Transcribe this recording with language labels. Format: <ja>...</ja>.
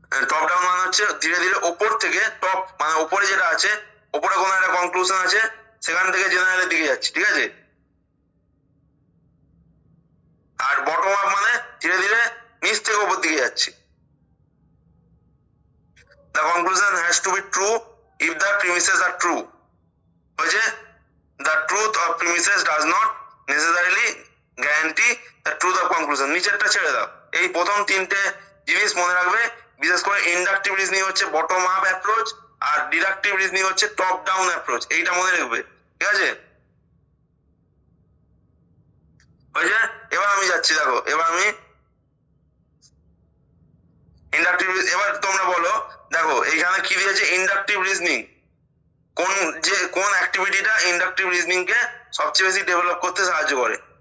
<bn>Top down মানে হচ্ছে ধীরে ধীরে ওপর থেকে টপ মানে ওপরে যেটা আছে ওপরে কোনো একটা কনক্লুশন আছে সেখান থেকে জেনারেলের দিকে যাচ্ছে, ঠিক আছে। আর বটম আপ মানে ধীরে ধীরে নিচ থেকে ওপর দিকে যাচ্ছে।</bn> <en>The conclusion has to be true if the premises are true.</en> <bn>হয়েছে,</bn> <en>the truth of premises does not necessarily guarantee the truth of conclusion.</en> <bn>নিচেরটা ছেড়ে দাও, এই প্রথম তিনটে জিনিস মনে রাখবে। বিশেষ করে ইন্ডাকটিভ রিজনিং হচ্ছে বটম আপ অ্যাপ্রোচ আর ডিডাকটিভ রিজনিং হচ্ছে টপ ডাউন অ্যাপ্রোচ, এইটা মনে রাখবে, ঠিক আছে। হয়েছে, এবার আমি যাচ্ছি, দেখো এবার আমি ইন্ডাকটিভ, এবার তোমরা বলো, দেখো এইখানে কি দিয়েছে ইন্ডাকটিভ রিজনিং, কোন অ্যাক্টিভিটিটা ইন্ডাকটিভ রিজনিং কে সবচেয়ে বেশি ডেভেলপ করতে সাহায্য করে।</bn>